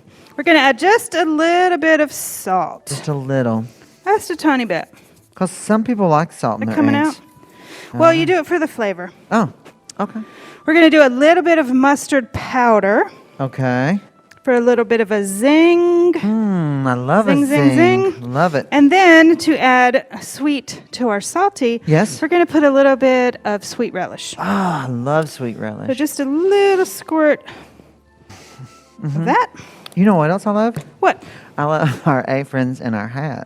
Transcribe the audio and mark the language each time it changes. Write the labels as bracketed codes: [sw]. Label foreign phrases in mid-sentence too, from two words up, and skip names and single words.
[en] We're going to add just a little bit of salt. Just a little. Just a tiny bit. Because some people like salt in They're their coming eggs. out. Well, you do it for the flavor. Oh, okay. We're going to do a little bit of mustard powder Okay. for a little bit of a zing. I love Zing, a zing, zing. zing. Love it. And then to add sweet to our salty, Yes. we're going to put a little bit of sweet relish. Ah, I love sweet So relish. just a little squirt of that. You know what else I love? What? I love our aprons and our hats.